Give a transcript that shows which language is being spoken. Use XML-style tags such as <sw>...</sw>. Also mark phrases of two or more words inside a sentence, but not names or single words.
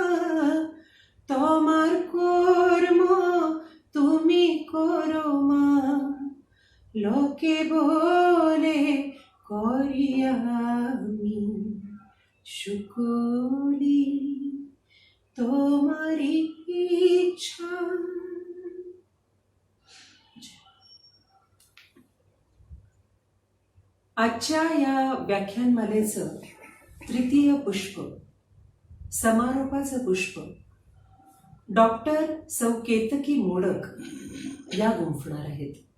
<bn>তোমার কর্ম তুমি করো মা, লোকে বলে করি আমি সকলি তোমারই ইচ্ছা।</bn> <mr>आजच्या या व्याख्यानमालेचं तृतीय पुष्प, समारोपाचं पुष्प डॉक्टर सौ केतकी मोडक या गुंफणार आहेत.</mr>